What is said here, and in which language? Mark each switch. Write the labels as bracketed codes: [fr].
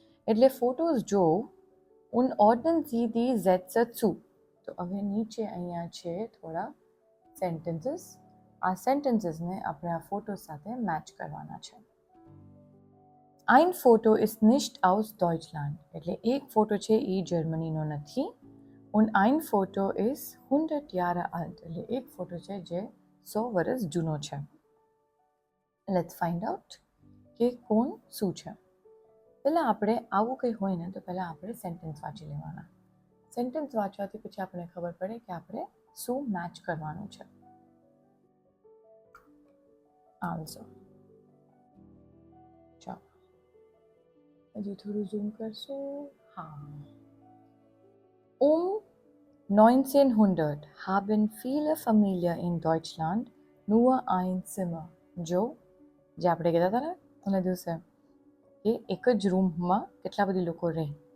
[gu] એટલે ફોટોઝ જો [de] und ordnen Sie die Sätze zu. [gu] તો હવે નીચે અહીંયા છે થોડા સેન્ટેન્સીસ. આ સેન્ટેન્સીસને આપણે આ ફોટો સાથે મેચ કરવાના છે. [de] Ein Foto ist nicht aus Deutschland. [gu] એટલે એક ફોટો છે એ જર્મનીનો નથી. [de] Und ein Foto ist 100 Jahre alt. [gu] એટલે એક ફોટો છે જે 100 વર્ષ જૂનો છે. [en] Let's find out [gu] કે કોણ શું છે. પહેલાં આપણે આવું કંઈ હોય ને તો પહેલાં આપણે સેન્ટેન્સ વાંચી લેવાના. સેન્ટેન્સ વાંચવાથી પછી આપણને ખબર પડે કે આપણે શું મેચ કરવાનું છે. [en] Answer. [gu] ચાલો હજી થોડું ઝૂમ કરશું. હા. [de] 1900 haben viele Familien in Deutschland nur ein Zimmer. [gu] જો જે આપણે કહેતા હતા ને ઓલા દિવસે કે એક જ રૂમમાં કેટલા બધી લોકો રહે.